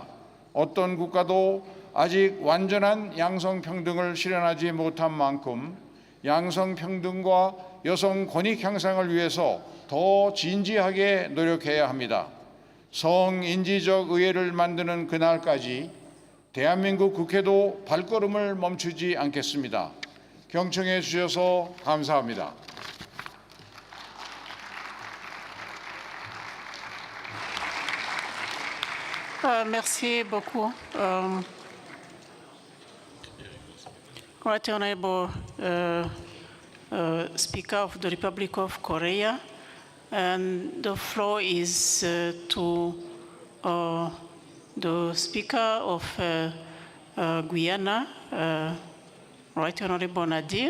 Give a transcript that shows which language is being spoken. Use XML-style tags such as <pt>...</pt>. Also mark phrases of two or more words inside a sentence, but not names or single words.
<ko>어떤 국가도 아직 완전한 양성평등을 실현하지 못한 만큼 양성평등과 여성 권익 향상을 위해서 더 진지하게 노력해야 합니다. 성인지적 의회를 만드는 그날까지 대한민국 국회도 발걸음을 멈추지 않겠습니다. 경청해 주셔서 감사합니다.</ko> <fr>Merci beaucoup.</fr> <en>Right Honorable Speaker of the Republic of Korea, and the floor is to the Speaker of Guyana, Right Honorable Nadir.</en>